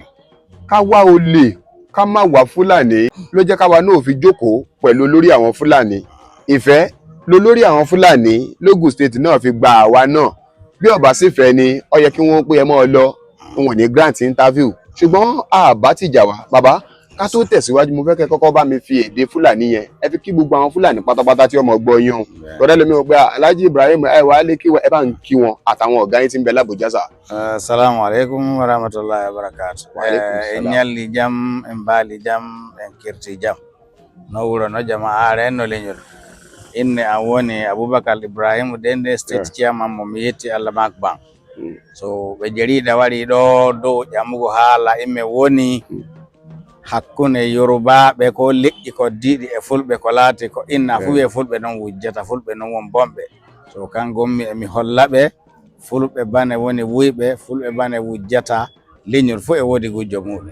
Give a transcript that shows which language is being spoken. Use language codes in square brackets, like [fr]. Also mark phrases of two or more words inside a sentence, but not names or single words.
[yo] ká wá olè ká má wá Fúlàní ló jẹ́ káwa náà fi jókòó pẹ̀lú olórí àwọn Fúlàní ìfẹ́ lólórí àwọn Fúlàní lógùn state náà fi gba àwa náà bí ọba sì fẹ́ ni ó yẹ kí wọ́n pé ẹ mọ́ ọ lọ wọn ò ní [en] grant interview [yo] ṣùgbọ́n àbá ti jà wá bàbá ká tó tẹ̀síwájú mo fẹ́ kẹ́ kọ́kọ́ bá mi fi èdè Fúlàní yẹn ẹ fi kí gbogbo àwọn Fúlàní pátápátá tí ọmọ gbọ́ yín o lọ́dẹ́ lómi ò pé Alhaji Ibrahim ẹ wà á lé kí ẹ bá ń kí wọn àtàwọn ọ̀gá yín tí ń bẹ l'Abuja sà. [ar] السلام عليكم ورحمة الله وبركاته. [ff] Nyalli jam mbali jam kirti jam no wuro no jama'a are no lenyol inne awoni Abubakar Ibrahim Dende [en] state chairman [ff] mo miyeti Allah makban so be jarida wari do jamugo hala imme woni hakkunde Yoruba be ko leƴƴi ko diidi e fulɓe ko laati ko inna fu ɓe fulɓe non wujjata fulɓe non won bomɓe so kangommi emi holla ɓe fulɓe bane woni wuyɓe fulɓe bane wujjata leñol fu e woodi gujjo muɗum